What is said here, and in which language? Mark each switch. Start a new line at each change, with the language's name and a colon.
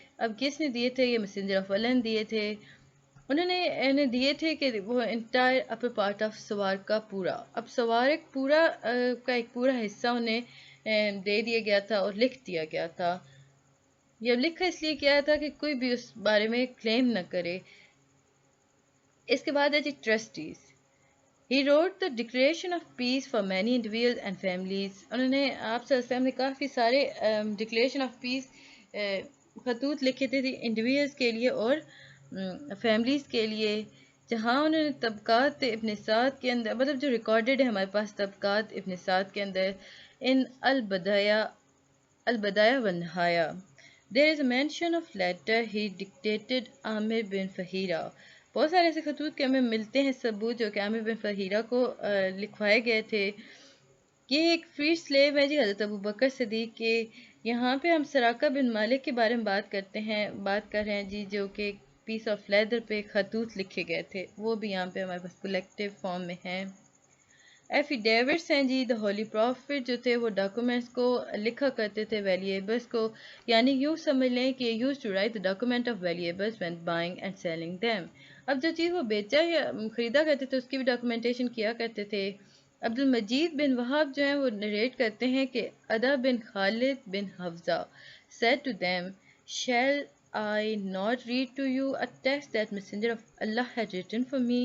Urdu: اب کس نے دیے تھے؟ یہ میسنجر آف اللہ نے دیے تھے. انہوں نے دیے تھے کہ وہ
English: entire upper part of
Urdu: سوار کا پورا. اب سوار ایک پورا کا ایک پورا حصہ انہیں دے دیا گیا تھا اور لکھ دیا گیا تھا. یہ لکھا اس لیے کیا تھا کہ کوئی بھی اس بارے میں کلیم نہ کرے. اس کے بعد ہے جی trustees.
English: He wrote the Declaration of Peace for many individuals and families.
Urdu: انہوں نے آپ صلی اللہ علیہ وسلم نے کافی سارے ڈکلیریشن آف پیس خطوط لکھے تھے انڈیویجلس کے لیے اور فیملیز کے لیے، جہاں انہوں نے طبقات ابن سعد کے اندر، مطلب جو ریکارڈڈ ہے ہمارے پاس طبقات ابن سعد کے اندر، ان البدایہ والنہایہ.
English: There is a mention of letter he dictated عامر بن فہیرہ.
Urdu: بہت سارے ایسے خطوط کے ہمیں ملتے ہیں ثبوت جو کہ عامر بن فہیرہ کو لکھوائے گئے تھے. یہ ایک فری سلیو ہے جی حضرت ابوبکر صدیق کے. یہاں پہ ہم سراقہ بن مالک کے بارے میں بات کر رہے ہیں جی، جو کہ پیس آف لیدر پہ خطوط لکھے گئے تھے. وہ بھی یہاں پہ ہمارے پاس کلیکٹیو فارم میں ہیں. ایفیڈیوٹس ہیں جی. دا ہولی پروفٹ جو تھے وہ ڈاکومنٹس کو لکھا کرتے تھے، ویلیبلس کو، یعنی یوں سمجھ لیں کہ
English: Use to write the document of valuables when buying and selling them.
Urdu: اب جو چیز وہ بیچا یا خریدا کرتے تھے اس کی بھی ڈاکومنٹیشن کیا کرتے تھے. عبد المجید بن وہاب جو ہیں وہ نریٹ کرتے ہیں کہ ادا بن خالد بن حفظہ
English: said to them, shall I not read to you a text that messenger of Allah had written for me?